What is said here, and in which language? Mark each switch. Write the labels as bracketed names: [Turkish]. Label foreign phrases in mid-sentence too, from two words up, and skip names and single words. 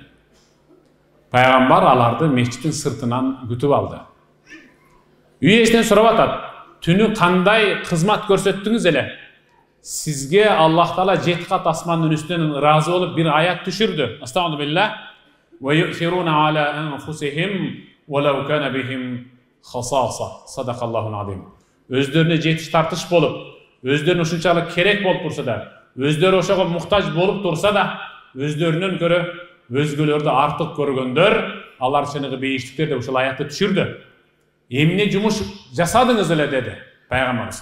[Kyrgyz] Пайгамбар аларды мечиттин сыртынан күтүп алды. Үй ээсинен сурап атат: түнү кандай кызмат көрсөттүңүз эле? Сизге Аллах Таала 7 кат асмандын үстүнөн ыраазы болуп бир аят түшүрдү. [Arabic] أستغفر الله. ويؤثرون على أنفسهم ولو كان بهم خصاصة. صدق الله العظيم. [Kyrgyz] Өздөрүнө жетиш тартыш болуп, өздөрүнө ушунчалык керек болуп турса да, өздөрү ошого муктаж болуп турса да, өздөрүнөн көрө өзгөлөрдү артык көргөндөр, алар чыныгы бейиштиктер деп ушул аятты түшүрдү. Эмне жумуш жасадыңыз эле деди пайгамбарыбыз.